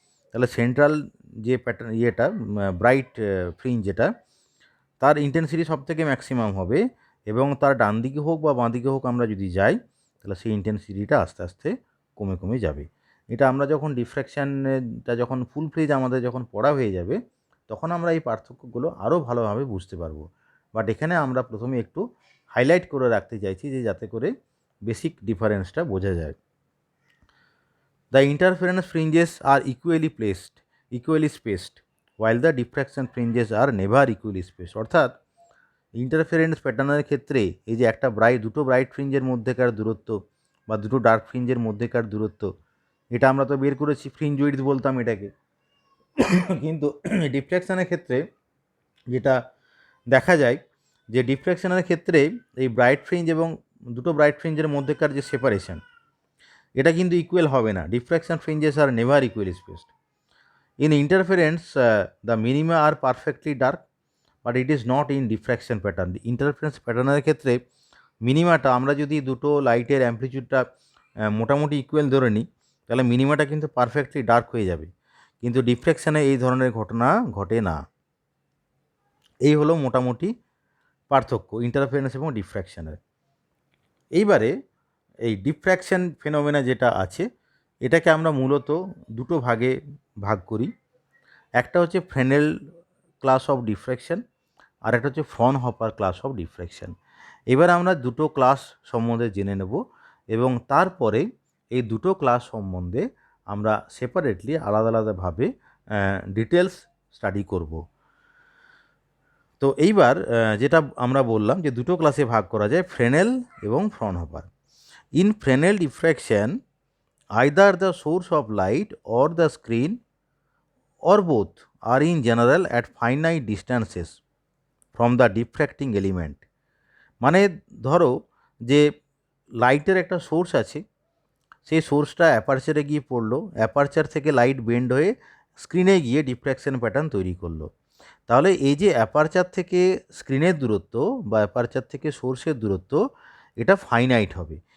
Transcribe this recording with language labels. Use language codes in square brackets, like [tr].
[bn] তাহলে সেন্ট্রাল যে pattern bright fringe যেটা, তার ইন্টেন্সিটি সব থেকে ম্যাক্সিমাম হবে এবং তার ডান দিকে হোক বা বাঁ দিকে হোক আমরা যদি যাই তাহলে সেই ইন্টেন্সিটিটা আস্তে আস্তে কমে কমে যাবে। এটা আমরা যখন ডিফ্র্যাকশানটা যখন ফুল ফ্লেজ আমাদের যখন পড়া হয়ে যাবে তখন আমরা এই পার্থক্যগুলো আরও ভালোভাবে বুঝতে পারবো। বাট এখানে আমরা প্রথমে একটু হাইলাইট করে রাখতে চাইছি যে যাতে করে বেসিক ডিফারেন্সটা বোঝা যায়। [en] The interference fringes are equally spaced while the diffraction fringes are never equally spaced। [bn] অর্থাৎ ইন্টারফারেন্স প্যাটার্নের ক্ষেত্রে এই যে দুটো ব্রাইট ফ্রিঞ্জের মধ্যেকার দূরত্ব বা দুটো ডার্ক ফ্রিঞ্জের মধ্যেকার দূরত্ব, এটা আমরা তো বের করেছি, ফ্রিঞ্জ উইডথ বলতাম এটাকে। কিন্তু ডিফ্র্যাকশানের ক্ষেত্রে যেটা দেখা যায় যে ডিফ্র্যাকশানের ক্ষেত্রে এই ব্রাইট ফ্রিঞ্জ এবং দুটো ব্রাইট ফ্রিঞ্জের মধ্যেকার যে সেপারেশন, এটা কিন্তু ইকুয়াল হবে না। [en] Diffraction fringes are never equally spaced. In interference, the minima are perfectly dark, but it is not in diffraction pattern. [bn] Interference প্যাটার্নের ক্ষেত্রে মিনিমাটা আমরা যদি দুটো লাইটের অ্যাম্পলিটিউডটা মোটামুটি ইকুয়াল ধরে নিই তাহলে মিনিমাটা কিন্তু পারফেক্টলি ডার্ক হয়ে যাবে, কিন্তু ডিফ্র্যাকশানে এই ধরনের ঘটনা ঘটে না। এই হলো মোটামুটি পার্থক্য ইন্টারফারেন্স এবং ডিফ্র্যাকশানের। এইবারে এই ডিফ্র্যাকশন ফেনোমেনা যেটা আছে এটাকে আমরা মূলত দুটো ভাগে ভাগ করি। একটা হচ্ছে ফ্রেনেল ক্লাস অফ ডিফ্র্যাকশন আর একটা হচ্ছে ফ্রনহপার ক্লাস অফ ডিফ্র্যাকশন। এবার আমরা দুটো ক্লাস সম্বন্ধে জেনে নেব এবং তারপরে এই দুটো ক্লাস সম্বন্ধে আমরা সেপারেটলি আলাদা আলাদাভাবে ডিটেলস স্টাডি করব। তো এইবার যেটা আমরা বললাম যে দুটো ক্লাসে ভাগ করা যায়, ফ্রেনেল এবং ফ্রনহপার। [en] In Fresnel diffraction either the source of light or the screen or both are in general at finite distances from the diffracting element। [bn] মানে ধরো যে লাইটের একটা সোর্স আছে, সেই সোর্সটা অ্যাপারচারে গিয়ে পড়লো, অ্যাপারচার থেকে লাইট বেন্ড হয়ে স্ক্রিনে গিয়ে ডিফ্র্যাকশন প্যাটার্ন তৈরি করলো। তাহলে এই যে অ্যাপারচার থেকে স্ক্রিনের দূরত্ব বা অ্যাপারচার থেকে সোর্সের দূরত্ব এটা ফাইনাইট হবে।